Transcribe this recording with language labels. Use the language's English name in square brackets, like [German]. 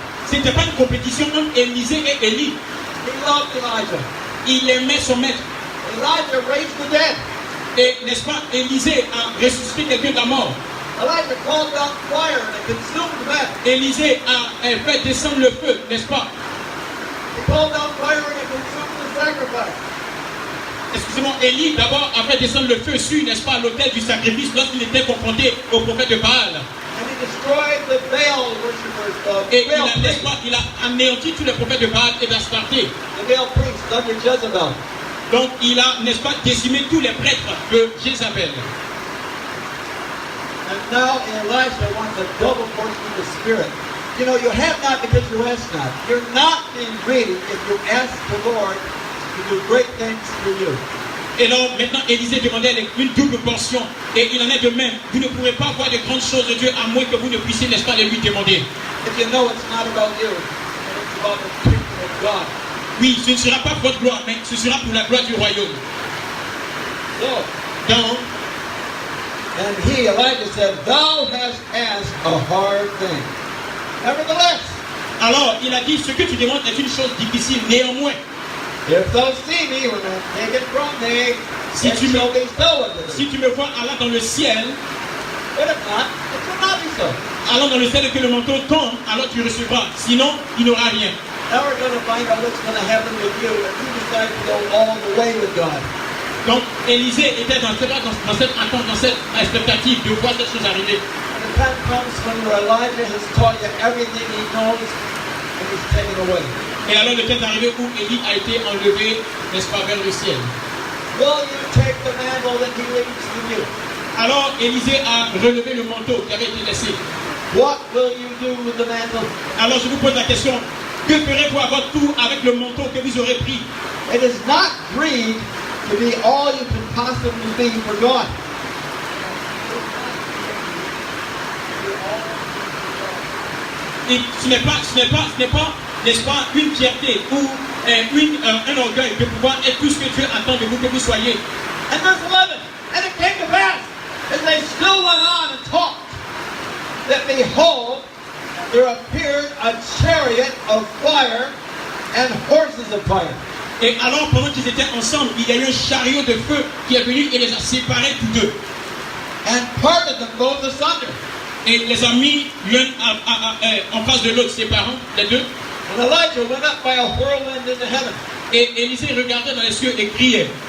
[French] Ce n'était pas une compétition entre Élisée et Élie. [English] He loved Elijah. [French] Il aimait son maître. [English] Elijah raised the dead. [French] Et, n'est-ce pas, Élisée a ressuscité quelqu'un de la mort. [English] Elijah called down fire and it consumed the man. [French] Élisée a fait descendre le feu, n'est-ce pas? [English] He called down fire and it consumed the sacrifice. [French] Excusez-moi, Élie d'abord a fait descendre le feu sur, n'est-ce pas, l'autel du sacrifice lorsqu'il était confronté au prophète de Baal. [English] And he destroyed the Baal worshippers, [French] Et Baal n'est-ce [English] priests, [French] pas, il a anéanti tous les prophètes de Baal et d'Astarté. [English] the Baal priests under Jezebel. [French] Donc il a, n'est-ce pas, décimé tous les prêtres de Jézabel. [English] And now Elisha wants a double portion of the Spirit. You know, you have not because you ask not. You're not being greedy if you ask the Lord to do great things for you. [French] Et donc maintenant Élisée demandait une double portion. Et il en est de même. Vous ne pourrez pas voir de grandes choses de Dieu à moins que vous ne puissiez, n'est-ce pas, les lui demander. [English] If you know it's not about you, and it's about the kingdom of God. [French] Oui, ce ne sera pas pour votre gloire, mais ce sera pour la gloire du royaume. [English] So, [French] Donc, [English] and he, Elijah, said, Thou hast asked a hard thing. Nevertheless, [French] alors il a dit, ce que tu demandes est une chose difficile. Néanmoins, [English] if thou see me when I take it from thee, [French] Si [English] it [French] tu me- [English] shall be so unto thee. [French] si tu me vois allant dans le ciel, [English] But if not, it shall not be so. [French] allant dans le ciel et que le manteau tombe, alors tu recevras. Sinon, il n'aura rien. [English] Now we're going to find out what's going to happen with you if you decide to go all the way with God. [French] Donc, Élisée était dans cette attente, dans cette expectative de voir cette chose arriver. [English] And the time comes when your Elijah has taught you everything he knows and he's taken away. [French] Et alors, le temps est arrivé où Élie a été enlevé, n'est-ce pas, vers le ciel. [English] Will you take the mantle that he leaves to you? [French] Alors, Élisée a relevé le manteau qui avait été laissé. [English] What will you do with the mantle? [French] Alors, je vous pose la question, que ferez-vous à votre tour avec le manteau que vous aurez pris? [English] It is not greed to be all you can possibly be for God. [French] Et ce n'est pas, n'est-ce pas, une fierté ou un orgueil de pouvoir être tout ce que Dieu attend de vous que vous soyez. [English] And verse 11, and it came to pass, as they still went on and talked, that behold, there appeared a chariot of fire and horses of fire. [French] Et alors, pendant qu'ils étaient ensemble, il y a eu un chariot de feu qui est venu et les a séparés tous deux. [English] And parted them both asunder. [French] Et les a mis l'un en face de l'autre, séparant les deux. [English] And Elijah went up by a whirlwind into heaven. [French] Et Élisée regardait dans les cieux et criait.